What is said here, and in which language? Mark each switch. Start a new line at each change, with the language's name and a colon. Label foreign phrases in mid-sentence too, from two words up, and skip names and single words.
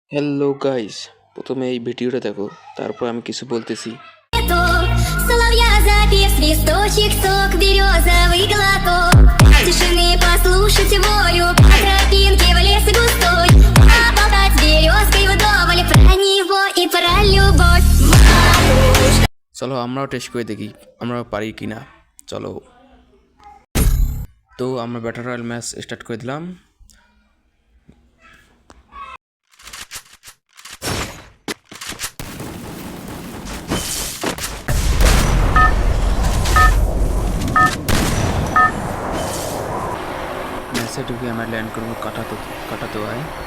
English: hello guys,
Bangla: প্রথমে এই ভিডিওটা দেখো, তারপর আমি কিছু বলতেছি।
Russian: Соловья запев, свисточек, сок, березовый глоток. Тишины послушать волю, по тропинке в лес густой. Поболтать с березкой вдоволь про него и про любовь.
Bangla: চলো আমরাও টেস্ট করে দেখি আমরা পারি কিনা। চলো, তো আমরা
English: battle royale match start
Bangla: করে দিলাম। ম্যাচে ঢুকে আমরা ল্যান্ড করবো কাটাতে হয়।